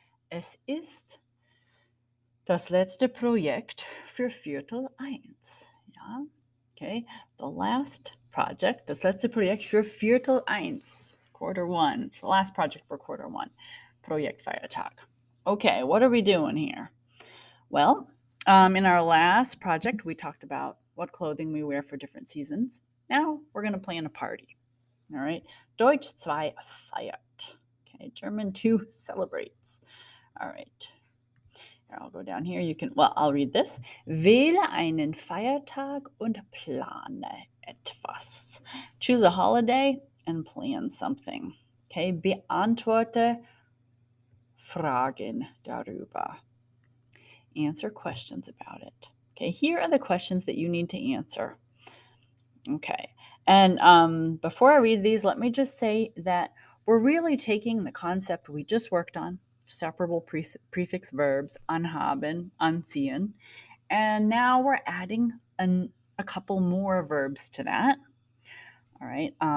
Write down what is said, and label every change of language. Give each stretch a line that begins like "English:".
German: Es ist das letzte Projekt für Viertel 1. Ja, okay.
English: The last project,
German: das letzte Projekt für Viertel 1.
English: Quarter 1. It's the last project for quarter 1.
German: Projekt Feiertag.
English: Okay, what are we doing here? Well, in our last project, we talked about what clothing we wear for different seasons. Now we're going to plan a party. All right.
German: Deutsch 2 feiert.
English: Okay. German 2 celebrates. All right. Here, I'll go down here. I'll read this.
German: Wähle einen Feiertag und plane etwas.
English: Choose a holiday and plan something. Okay.
German: Beantworte Fragen darüber.
English: Answer questions about it. Okay. Here are the questions that you need to answer. Okay. And before I read these, let me just say that we're really taking the concept we just worked on, separable prefix verbs, anhaben, anziehen, and now we're adding a couple more verbs to that. All right.